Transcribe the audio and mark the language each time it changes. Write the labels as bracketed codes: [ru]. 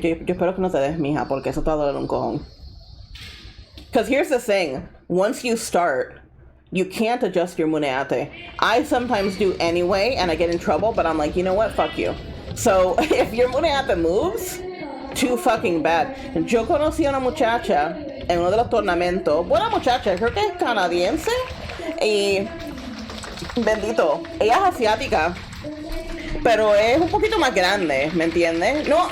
[es] Yo espero que no te des, mija, porque eso te va a doler un cojón. [en] Because here's the thing. Once you start, you can't adjust your moneate. I sometimes do anyway, and I get in trouble, but I'm like, you know what? Fuck you. So, if your moneate moves, too fucking bad. [es] Yo conocí a una muchacha en uno de los tornamentos. Buena muchacha, creo que es canadiense. Y, bendito, ella es asiática, pero es un poquito más grande, ¿me entiendes?